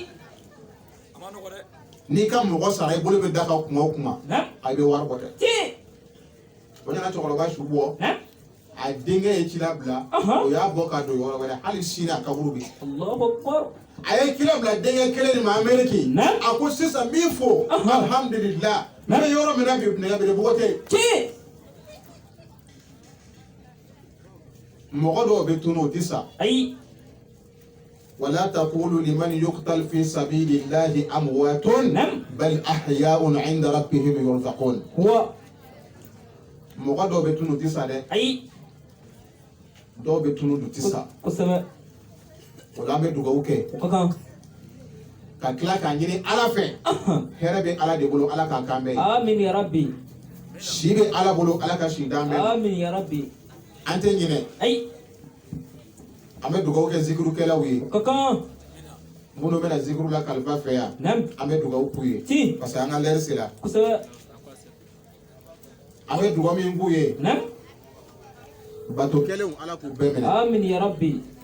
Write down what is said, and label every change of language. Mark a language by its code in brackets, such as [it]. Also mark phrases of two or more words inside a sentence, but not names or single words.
[bm] n'i ka mɔgɔ sara i bolo bɛ da ka kuma o kuma a bɛ wari bɔ dɛ o nana cɛkɔrɔba su bɔ a denkɛ ye ci labila o y'a bɔ ka don yɔrɔ wɛrɛ hali sini a kaburu bɛ a ye ci labila denkɛ kelen de ma Amérique a ko sisan min fɔ alhamdulillah ne bɛ yɔrɔ min na bi nɛgɛbere bugɔ tɛ mɔgɔ dɔw bɛ tunu o tɛ sa [ar] ولا تقولوا لمن يقتل في سبيل الله أموات بل أحياء عند ربهم يرزقون هو [bm] mɔgɔ dɔw bɛ tunu o tɛ sa dɛ dɔw bɛ tunu o tɛ sa o la an bɛ dugawu kɛ ka tila k'a ɲini Ala fɛ hɛrɛ bɛ Ala de bolo Ala k'a k'an bɛɛ ye [ar] آمين يا ربي [bm] si bɛ Ala bolo Ala ka si d'an bɛɛ ma [ar] آمين يا ربي [bm] an tɛ ɲinɛ an bɛ dugawu kɛ zikirukɛlaw ye minnu bɛna zikiru la kalifa fɛ yan an bɛ dugawu k'u ye [fr] parce que [bm] an ka lɛri sera an bɛ dugawu min k'u ye bato kɛlenw Ala k'u bɛɛ minɛ [ar] آمين يا ربي